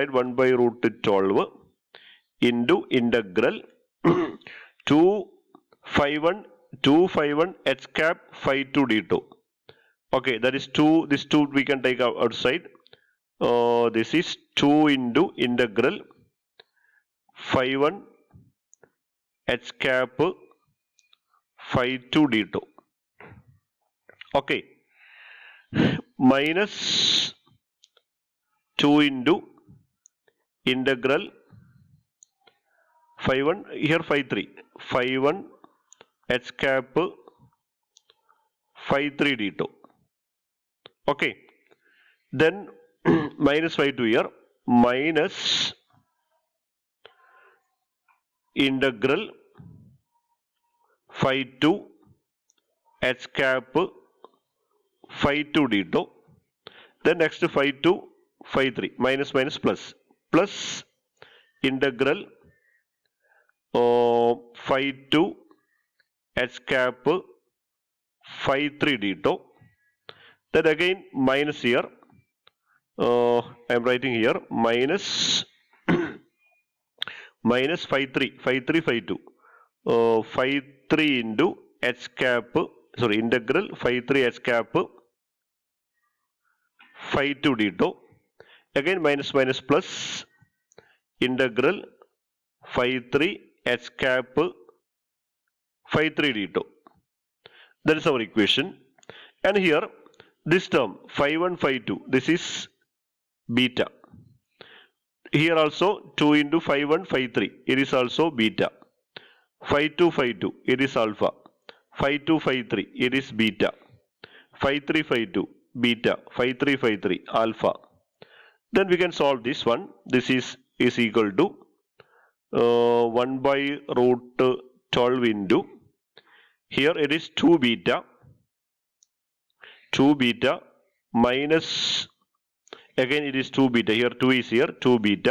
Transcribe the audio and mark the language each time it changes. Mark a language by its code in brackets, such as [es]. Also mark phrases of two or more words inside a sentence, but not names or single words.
[en] That is, we can write 1 by root 12 into integral 251 h cap phi 2 d2. Okay, that is 2. This 2 we can take outside. This is 2 into integral phi 1 h cap phi 2 d2. Okay, minus 2 into integral phi 1, here phi 3, phi 1 h cap phi 3 d2. Okay, then minus phi 2 here, minus integral phi 2 h cap phi 2 d2. Then next phi 2 phi 3, minus minus plus, plus integral phi 2 h cap phi 3 d2. Then again minus here, I am writing here minus minus phi 3 phi 2 phi 3 into h cap, sorry, integral phi 3 h cap phi 2 d2. Again minus minus plus integral phi 3 h cap phi 3 d2. That is our equation. And here this term phi 1 phi 2, this is beta. Here also 2 into phi 1 phi 3, it is also beta. Phi 2 phi 2, it is alpha. Phi 2 phi 3, it is beta. Phi 3 phi 2, beta. Phi 3 phi 3, alpha. Then we can solve this one. This is equal to 1 by root 12 into, here it is 2 beta minus, again it is 2 beta, here 2 is here, 2 beta.